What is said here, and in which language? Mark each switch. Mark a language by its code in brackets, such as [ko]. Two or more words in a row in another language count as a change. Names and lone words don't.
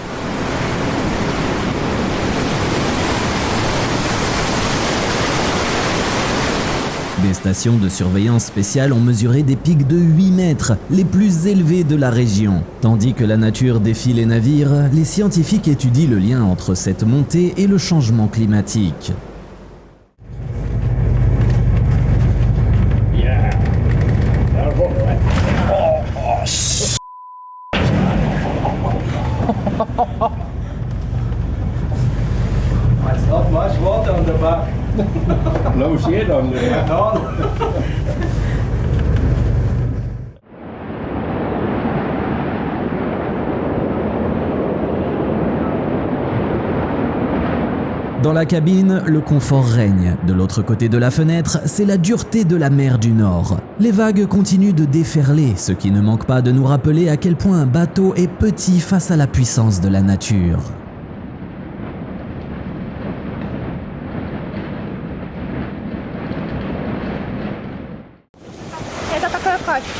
[fr] Des stations de surveillance spéciales ont mesuré des pics de 8 mètres, les plus élevés de la région. Tandis que la nature défie les navires, les scientifiques étudient le lien entre cette montée et le changement climatique. [en] It's not much water on the back. No shade on the back. [fr] Dans la cabine, le confort règne. De l'autre côté de la fenêtre, c'est la dureté de la mer du Nord. Les vagues continuent de déferler, ce qui ne manque pas de nous rappeler à quel point un bateau est petit face à la puissance de la nature. [ru] Это такая качка.